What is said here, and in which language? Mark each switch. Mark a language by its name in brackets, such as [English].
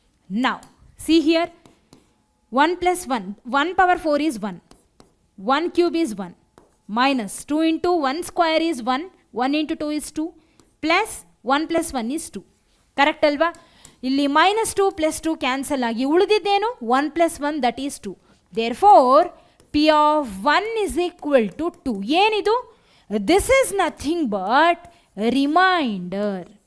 [English] Now, see here, 1 plus 1, 1⁴ is 1, 1³ is 1, minus 2 into 1² is 1, 1 into 2 is 2, plus 1 plus 1 is 2. [Kannada] Correct ಅಲ್ವಾ? ಇಲ್ಲಿ -2 plus 2 cancel ಆಗಿ ಉಳಿದಿದ್ದೇನು? [English] 1 plus 1 that is 2. Therefore, P of 1 is equal to 2. ಏನಿದು? This is nothing but remainder.